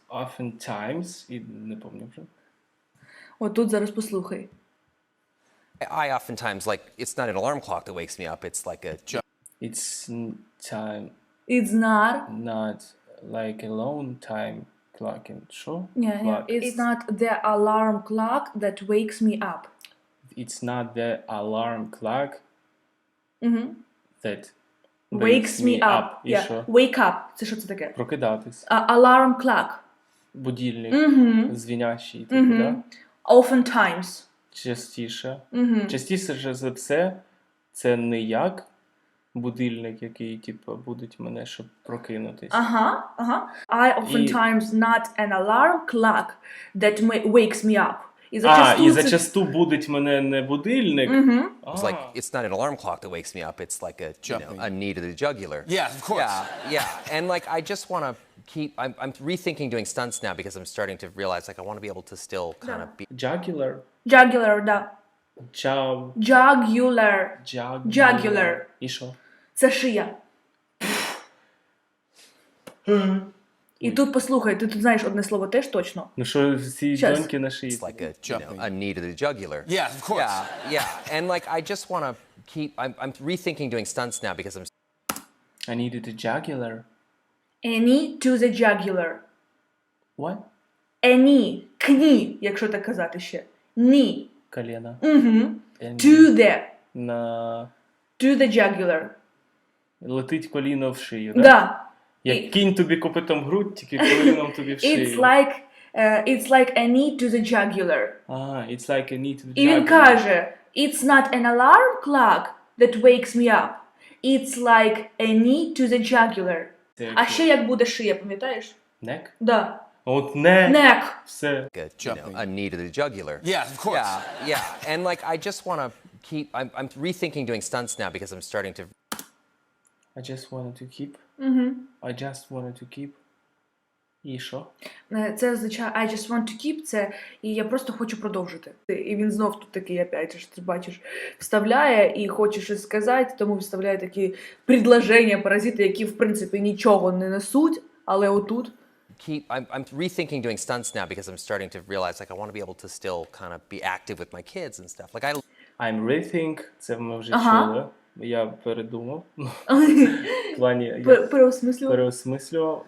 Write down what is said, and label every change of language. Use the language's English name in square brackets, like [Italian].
[Ukrainian] Oftentimes, і не пам'ятаю вже. От тут зараз послухай. [English] I oftentimes, like, it's not an alarm clock that wakes me up. It's like a It's time, It's not. not like a long time clocking. [Ukrainian] Що? Ні. [English] Clock. It's not the alarm clock that wakes me up. It's not the alarm clock that Wakes me up. [Ukrainian] І що? [English] Wake up. [Ukrainian] Це що це таке? Прокидатись. [English] Alarm clock. [Ukrainian] Будильник, дзвінящий, типу, да? [English] Oftentimes. [Ukrainian] Частіше. Частіше за все, це не як будильник, який, типу, будить мене, щоб прокинутись. Ага. [English] I oftentimes not an alarm clock that wakes me up. [Ukrainian] І І зачасту це... зачасту будить мене не будильник. [English] It's like it's not an alarm clock that wakes me up. It's like a knee to the jugular. Yeah, of course. Yeah. And, like, I just want to I'm rethinking doing stunts now because I'm starting to realize, like, I want to be able to still kind of be. Jugular. Jugular, да. Jugular. Jugular. [Ukrainian] І що? Це шия. І тут послухай, ти тут знаєш одне слово теж точно. Ну що, всі Щас. доньки на шиї? [English] It's like a knee to the jugular. Yeah, of course. Yeah. And, like, I just want to I'm rethinking doing stunts now because I'm. I needed a jugular. A knee to the jugular. What? A knee. [Ukrainian] Кні, якщо так казати ще. Knee. Коліна. [English] To the. [Ukrainian] На... [English] To the jugular. [Ukrainian] Летить коліно в шию, да? Да. Як кінь тобі копитом в грудь, тільки коліном тобі в шию. [English] It's like a knee to the jugular. It's like a knee to the [Ukrainian] І він [English] jugular. [Ukrainian] каже, [English] it's not an alarm clock that wakes me up. It's like a knee to the jugular. [Ukrainian] Це А як ще як буде шия, пам'ятаєш? [English] Neck? [Ukrainian] Да. От не. [English] Neck. [Ukrainian] Все. [English] A knee to the jugular. Yeah, of course. Yeah. And, like, I just want to I'm rethinking doing stunts now because I'm starting to. I just wanted to keep. I just wanted to keep. [Ukrainian] І що? Це означає [English] I just want to keep [Ukrainian] це, і я просто хочу продовжити. І він знов тут такий, опять же, ти бачиш, вставляє і хоче щось сказати, тому вставляє такі предложення, паразити, які, в принципі, нічого не несуть, але отут. [English] I'm rethinking doing stunts now because I'm starting to realize, like, I want to be able to still kind of be active with my kids and stuff. Like, I'm rethink. [Ukrainian] Це ми вже чули. Я передумав. В плані, я переосмислював.